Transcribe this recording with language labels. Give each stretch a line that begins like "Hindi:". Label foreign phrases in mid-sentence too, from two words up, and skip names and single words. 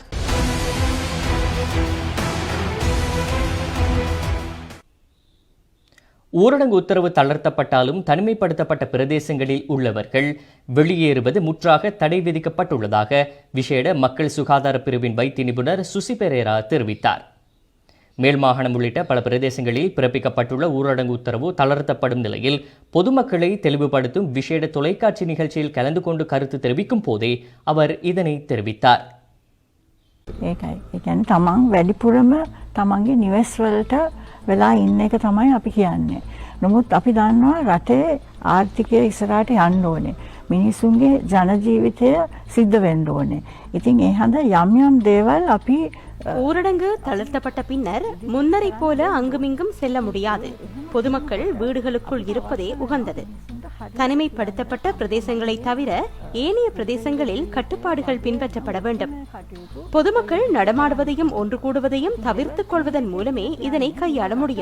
Tamil: ஊரடங்கு உத்தரவு தளர்த்தப்பட்டாலும் தனிமைப்படுத்தப்பட்ட பிரதேசங்களில் உள்ளவர்கள் வெளியேறுவது முற்றாக தடை விதிக்கப்பட்டுள்ளதாக விசேட மக்கள் சுகாதார பிரிவின் வைத்திய நிபுணர் சுசி பெரேரா தெரிவித்தார். மேல் மாகாணம் உள்ளிட்ட பல பிரதேசங்களில் பிறப்பிக்கப்பட்டுள்ள ஊரடங்கு உத்தரவு தளர்த்தப்படும் நிலையில் பொதுமக்களை தெளிவுபடுத்தும் விசேட தொலைக்காட்சி நிகழ்ச்சியில் கலந்து கொண்டு கருத்து தெரிவிக்கும் போதே அவர் இதனை தெரிவித்தார்.
Sinhala: තමන් වැඩිපුරම තමන්ගේ නිවෙස් වලට වෙලා ඉන්න එක තමයි අපි කියන්නේ. නමුත් අපි දන්නවා රටේ ආර්ථිකය ඉස්සරහට යන්න ඕනේ. මිනිසුන්ගේ ජන ජීවිතය සිද්ධ වෙන්න ඕනේ. ඉතින් ඒ හන්ද යම් යම් දේවල් අපි
Tamil: ஊரடங்கு தளர்த்தப்பட்ட பின்னர் முன்னரை போல அங்குமிங்கும் செல்ல முடியாது. பொதுமக்கள் வீடுகளுக்குள் இருப்பதே உகந்தது. தனிமைப்படுத்தப்பட்ட பிரதேசங்களை தவிர ஏனைய பிரதேசங்களில் கட்டுப்பாடுகள் பின்பற்றப்பட வேண்டும். பொதுமக்கள் நடமாடுவதையும் ஒன்று கூடுவதையும் தவிர்த்துக் கொள்வதன் மூலமே இதனை கையாள முடியும்.